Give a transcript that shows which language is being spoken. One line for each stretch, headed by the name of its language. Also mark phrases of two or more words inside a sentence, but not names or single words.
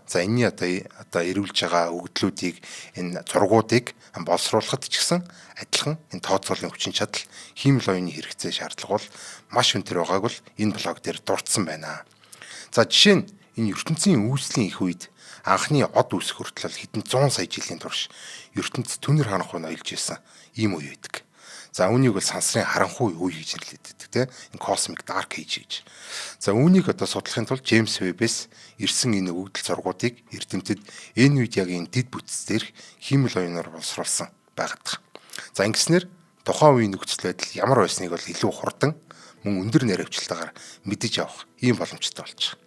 Mongolian: За энэний эрүүлж байгаа өгөгдлүүдийг энэ зургуудыг боловсруулахад ч гэсэн адилхан энэ тооцооллын хүчин чадал химэл оюуны хэрэгцээ шаардлага бол маш өндөр байгааг бол энэ блог дээр дурдсан байна. За жишээ нь энэ ертөнцийн үүслийн их үед анхны од үүсэх хүртэл хэдэн 100 сая жилийн турш ертөнцид түнэр харанхуй ноёлж байсан ийм үе байдаг. За үүнийг бол сансрын харанхуй үе гэж нэрлэдэг тийм энэ
English: cosmic dark age
Mongolian: гэж. За үүнийг судлахын тулд Джеймс Веббээс ирсэн энэ өгөгдөл зургуудыг эрдэмтэд Nvidia-гийн дэд бүтц дээрх химэл оюунаар боловсруулсан байгаад. За ингэснээр тухайн үеийн нөхцөл байдал ямар байсныг бол илүү хурдан мөн өндөр наривчлалтаар мэдэж авах ийм боломжтой болж байгаа.